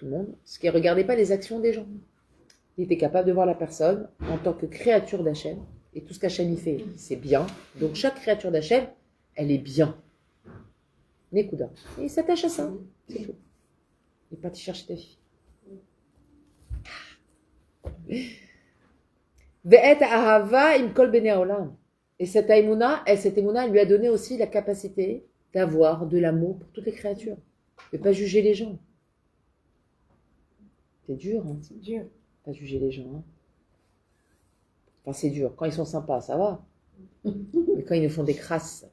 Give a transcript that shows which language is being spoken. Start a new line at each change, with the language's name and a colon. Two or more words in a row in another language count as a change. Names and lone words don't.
French: Parce qu'il ne regardait pas les actions des gens. Il était capable de voir la personne en tant que créature d'Hachem. Et tout ce qu'Hachem y fait, c'est bien. Donc chaque créature d'Hachem, elle est bien. Nekuda. Et il s'attache à ça. C'est tout. Il est parti chercher ta fille.
Hebrew: ואת אהבה עם כל בני העולם.
French: Et cette émouna, elle lui a donné aussi la capacité d'avoir de l'amour pour toutes les créatures. De ne pas juger les gens. C'est dur, hein. C'est dur. Pas juger les gens. Hein. Enfin, c'est dur. Quand ils sont sympas, ça va. Mais quand ils nous font des crasses.